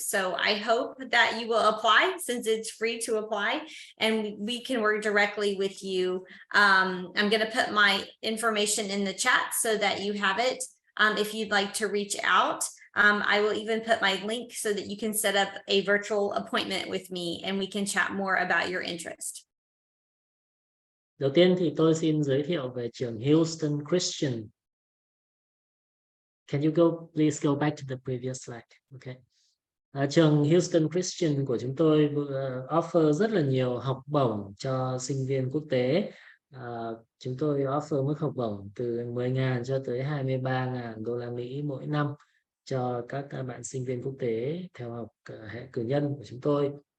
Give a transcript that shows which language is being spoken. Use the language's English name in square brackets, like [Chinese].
[English] So I hope that you will apply, since it's free to apply, and we can work directly with you. I'm going to put my information in the chat so that you have it. If you'd like to reach out, I will even put my link so that you can set up a virtual appointment with me and we can chat more about your interest. [Vietnamese] Đầu tiên thì tôi xin giới thiệu về trường Houston Christian. [English] Can you please go back to the previous slide? Okay. [Vietnamese] Trường Houston Christian của chúng tôi offer rất là nhiều học bổng cho sinh viên quốc tế. Chúng tôi offer mức học bổng từ 10.000 cho tới 23.000 đô la Mỹ mỗi năm cho các bạn sinh viên quốc tế theo học hệ cử nhân của chúng tôi.